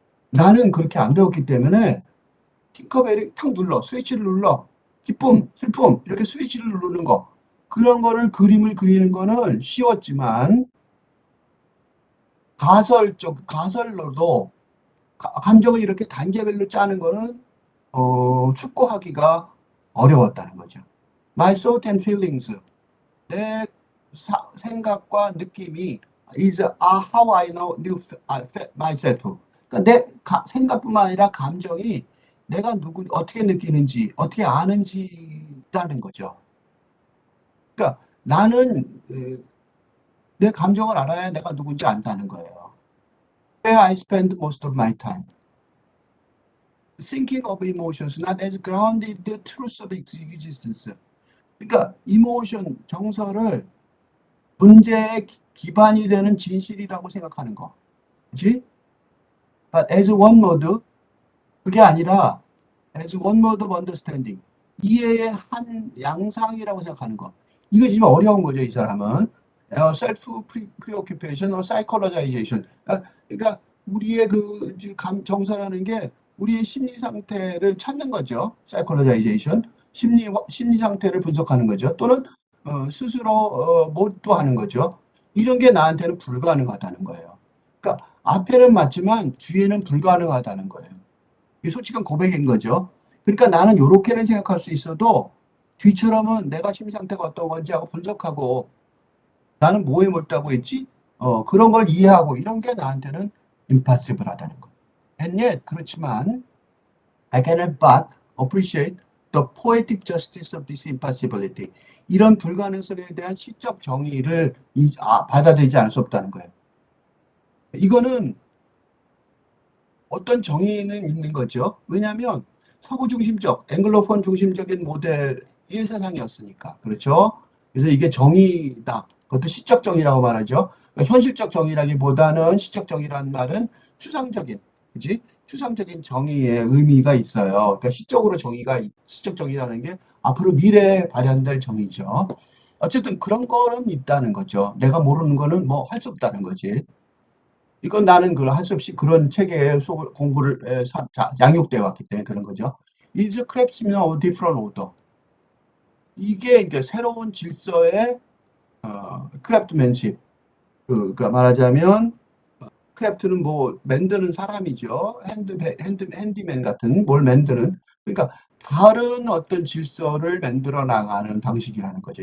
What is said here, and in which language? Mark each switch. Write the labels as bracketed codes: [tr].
[ko] 나는 그렇게 안 배웠기 때문에 팅커벨이 탁 눌러 스위치를 눌러 기쁨 슬픔 이렇게 스위치를 누르는 거 그런 거를 그림을 그리는 거는 쉬웠지만 가설로도 감정을 이렇게 단계별로 짜는 거는 축구하기가 어려웠다는 거죠. [en] My thought and feelings. [ko] 내 생각과 느낌이 [en] is how I knew myself. [ko] 그러니까 내 생각뿐만 아니라 감정이 내가 어떻게 느끼는지, 어떻게 아는지라는 거죠. 그러니까 나는 내 감정을 알아야 내가 누군지 안다는 거예요. [en] Where I spend most of my time. Thinking of emotions not as grounded the truth of existence. [ko] 그러니까 이모션, 정서를 문제의 기반이 되는 진실이라고 생각하는 거. 그렇지? [en] But as one mode, [ko] 그게 아니라 [en] as one mode of understanding. [ko] 이해의 한 양상이라고 생각하는 거. 이거 지금 어려운 거죠, 이 사람은. [en] self preoccupation or psychologization. [ko] 그러니까 우리의 그 정서라는 게 우리의 심리 상태를 찾는 거죠. [en] psychologization. [ko] 심리 상태를 분석하는 거죠. 또는 스스로 몰두하는 거죠. 이런 게 나한테는 불가능하다는 거예요. 그러니까 앞에는 맞지만 뒤에는 불가능하다는 거예요. 이게 솔직한 고백인 거죠. 그러니까 나는 이렇게는 생각할 수 있어도 뒤처럼은 내가 심리 상태가 어떤 건지 하고 분석하고 나는 뭐에 몰두하고 있지? 그런 걸 이해하고 이런 게 나한테는 impossible하다는 거. [en] And yet [ko] 그렇지만 [en] I cannot but appreciate the poetic justice of this impossibility. [ko] 이런 불가능성에 대한 시적 정의를 받아들이지 않을 수 없다는 거예요. 이거는 어떤 정의는 있는 거죠. 왜냐하면 서구 중심적, 앵글로폰 중심적인 모델의 세상이었으니까. 그렇죠? 그래서 이게 정의다. 그것도 시적 정의라고 말하죠. 그러니까 현실적 정의라기보다는 시적 정의라는 말은 추상적인, 그지? 추상적인 정의의 의미가 있어요. 그러니까 시적 정의라는 게 앞으로 미래에 발현될 정의죠. 어쨌든 그런 거는 있다는 거죠. 내가 모르는 거는 뭐 할 수 없다는 거지. 이건 나는 할 수 없이 그런 체계의 공부를 양육되어 왔기 때문에 그런 거죠. [en] Is craftsman of different order. [ko] 이게 이제 새로운 질서의 크래프트맨십. 그러니까 말하자면 크래프트는 뭐 만드는 사람이죠. 핸디맨 같은 뭘 만드는. 그러니까 다른 어떤 질서를 만들어 나가는 방식이라는 거죠.